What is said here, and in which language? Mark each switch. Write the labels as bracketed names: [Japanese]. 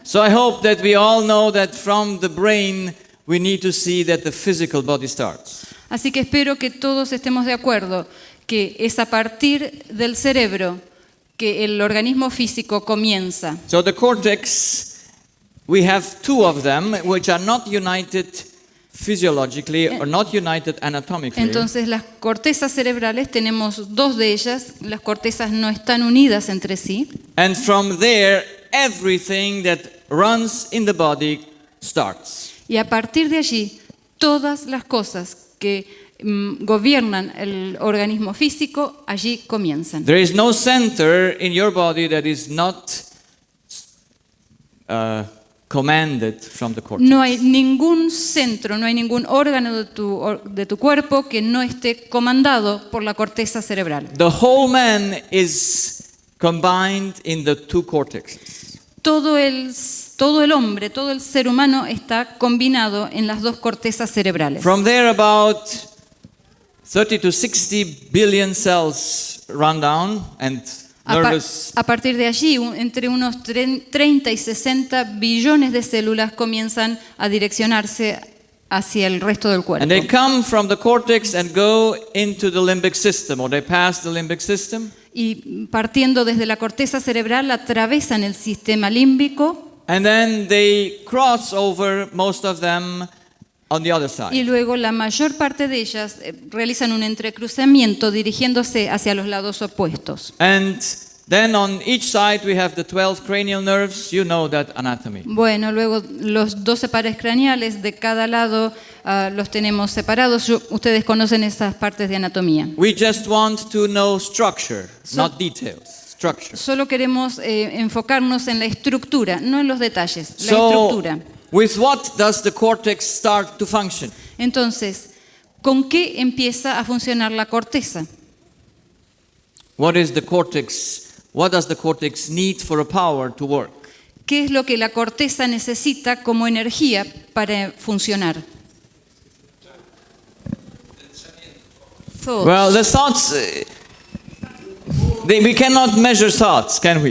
[English] So I hope that we all know that from the brain we need to see that the physical body starts. [Spanish] Así que espero que todos estemos de acuerdo que es a partir del cerebro que el organismo físico comienza. [English] So the cortex, we have two of them which are not united physiologically or not united anatomically. [Spanish] Entonces las cortezas cerebrales, tenemos dos de ellas, las cortezas no están unidas entre sí. [English] And from there, everything that runs in the body starts. [Spanish] Y a partir de allí, todas las cosas que gobiernan el organismo físico, allí comienzan. [English] There is no center in your body that is not commanded from the cortex. [Spanish] No hay ningún centro, no hay ningún órgano de tu cuerpo que no esté comandado por la corteza cerebral. [English] The whole man is combined in the two cortexes. [Spanish] Todo el hombre, todo el ser humano está combinado en las dos cortezas cerebrales. [English] From there, about 30 to 60 billion cells run down and nervous. [Spanish] A partir de allí, entre unos 30 y 60 billones de células comienzan a direccionarse hacia el resto del cuerpo. [English] And they come from the cortex and go into the limbic system, or they pass the limbic system. [Spanish] Y partiendo desde la corteza cerebral atravesan el sistema límbico [English] And then they cross over, most of them, on the other side. [Spanish] y luego la mayor parte de ellas realizan un entrecruzamiento dirigiéndose hacia los lados opuestos. [English] And then on each side we have the 12 cranial nerves. You know that anatomy. [Spanish] Bueno, luego los 12 pares craneales de cada lado los tenemos separados. Ustedes conocen esas partes de anatomía. [English] We just want to know structure, not details. Structure. [Spanish] Solo queremos enfocarnos en la estructura, no en los detalles, la [English] So, [Spanish] estructura. [English] with what does the cortex start to function? [Spanish] Entonces, ¿con qué empieza a funcionar la corteza? [English] What is the cortex? What does the cortex need for a power to work? [Spanish] ¿Qué es lo que la corteza necesita como energía para funcionar? [English] Thoughts. Well, the thoughts, we cannot measure thoughts, can we?